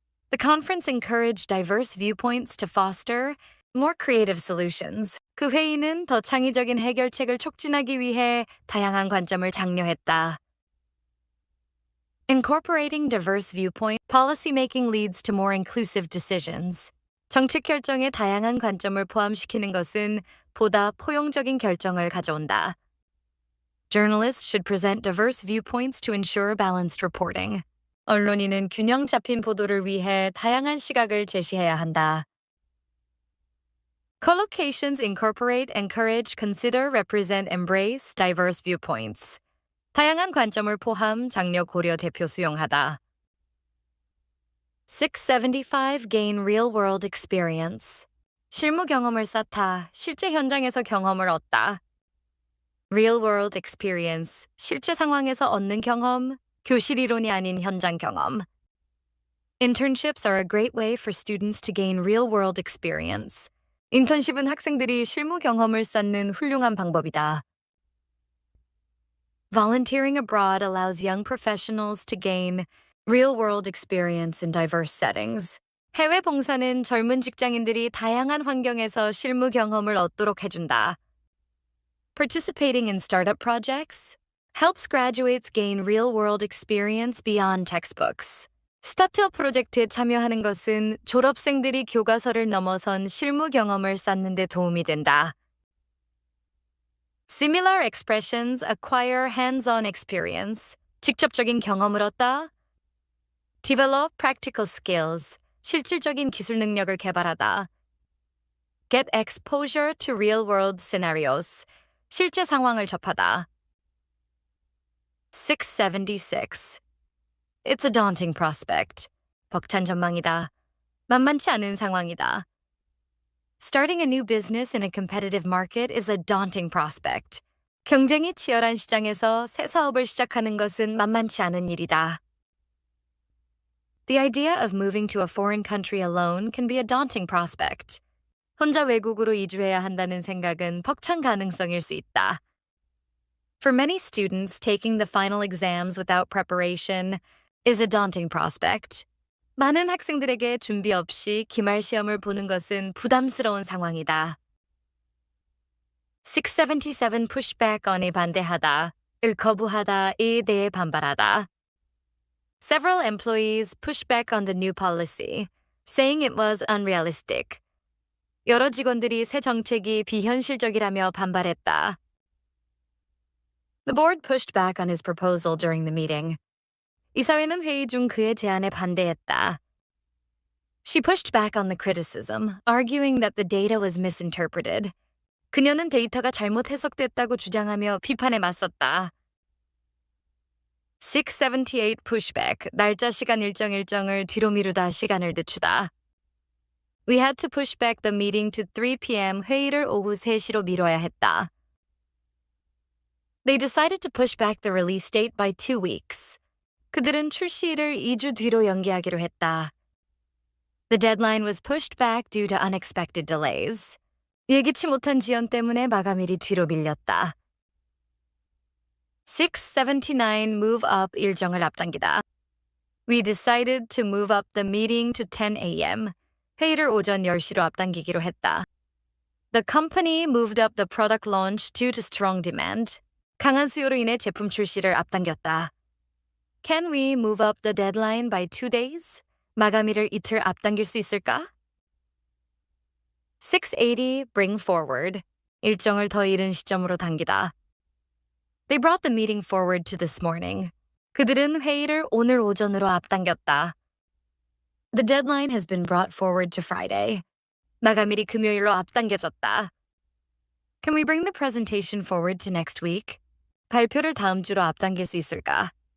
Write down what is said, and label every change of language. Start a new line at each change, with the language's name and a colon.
English: The conference encouraged diverse viewpoints to foster more creative solutions.
Korean: 그 회의는 더 창의적인 해결책을 촉진하기 위해 다양한 관점을 장려했다.
English: Incorporating diverse viewpoint policymaking leads to more inclusive decisions.
Korean: 정책 결정에 다양한 관점을 포함시키는 것은 보다 포용적인 결정을 가져온다.
English: Journalists should present diverse viewpoints to ensure balanced reporting.
Korean: 언론인은 균형 잡힌 보도를 위해 다양한 시각을 제시해야 한다.
English: Collocations incorporate, encourage, consider, represent, embrace diverse viewpoints.
Korean: 다양한 관점을 포함, 장려, 고려, 대표, 수용하다.
English: 675 Gain real-world experience.
Korean: 실무 경험을 쌓다, 실제 현장에서 경험을 얻다.
English: Real-world experience,
Korean: 실제 상황에서 얻는 경험, 교실 이론이 아닌 현장 경험.
English: Internships are a great way for students to gain real-world experience.
Korean: 인턴십은 학생들이 실무 경험을 쌓는 훌륭한 방법이다.
English: Volunteering abroad allows young professionals to gain real-world experience in diverse settings.
Korean: 해외 봉사는 젊은 직장인들이 다양한 환경에서 실무 경험을 얻도록 해준다.
English: Participating in startup projects helps graduates gain real-world experience beyond textbooks.
Korean: 스타트업 프로젝트에 참여하는 것은 졸업생들이 교과서를 넘어선 실무 경험을 쌓는 데 도움이 된다.
English: Similar expressions acquire hands-on experience.
Korean: 직접적인 경험을 얻다.
English: Develop practical skills.
Korean: 실질적인 기술 능력을 개발하다.
English: Get exposure to real-world scenarios.
Korean: 실제 상황을 접하다. 676.
English: It's a daunting prospect.
Korean: 벅찬 전망이다. 만만치 않은 상황이다.
English: Starting a new business in a competitive market is a daunting prospect.
Korean: 경쟁이 치열한 시장에서 새 사업을 시작하는 것은 만만치 않은 일이다.
English: The idea of moving to a foreign country alone can be a daunting prospect.
Korean: 혼자 외국으로 이주해야 한다는 생각은 벅찬 가능성일 수 있다.
English: For many students, taking the final exams without preparation is a daunting prospect.
Korean: 많은 학생들에게 준비 없이 기말 시험을 보는 것은 부담스러운 상황이다. 677 Pushback on에 반대하다, 을 거부하다에 대해 반발하다.
English: Several employees pushed back on the new policy, saying it was unrealistic.
Korean: 여러 직원들이 새 정책이 비현실적이라며 반발했다.
English: The board pushed back on his proposal during the meeting.
Korean: 이사회는 회의 중 그의 제안에 반대했다.
English: She pushed back on the criticism, arguing that the data was misinterpreted.
Korean: 그녀는 데이터가 잘못 해석됐다고 주장하며 비판에 맞섰다. 678 Pushback, 날짜 시간 일정을 뒤로 미루다, 시간을 늦추다.
English: We had to push back the meeting to 3 p.m.
Korean: 회의를 오후 3시로 미뤄야 했다.
English: They decided to push back the release date by 2 weeks.
Korean: 그들은 출시일을 2주 뒤로 연기하기로 했다.
English: The deadline was pushed back due to unexpected delays.
Korean: 예기치 못한 지연 때문에 마감일이 뒤로 밀렸다. 679 Move up, 일정을 앞당기다.
English: We decided to move up the meeting to 10 a.m.
Korean: 회의를 오전 10시로 앞당기기로 했다.
English: The company moved up the product launch due to strong demand.
Korean: 강한 수요로 인해 제품 출시를 앞당겼다.
English: Can we move up the deadline by 2 days?
Korean: 마감일을 이틀 앞당길 수 있을까?
English: 680 bring forward.
Korean: 일정을 더 이른 시점으로 당기다.
English: They brought the meeting forward to this morning.
Korean: 그들은 회의를 오늘 오전으로 앞당겼다.
English: The deadline has been brought forward to Friday.
Korean: 마감일이 금요일로 앞당겨졌다.
English: Can we bring the presentation forward to next week?
Korean: 발표를 다음 주로 앞당길 수 있을까?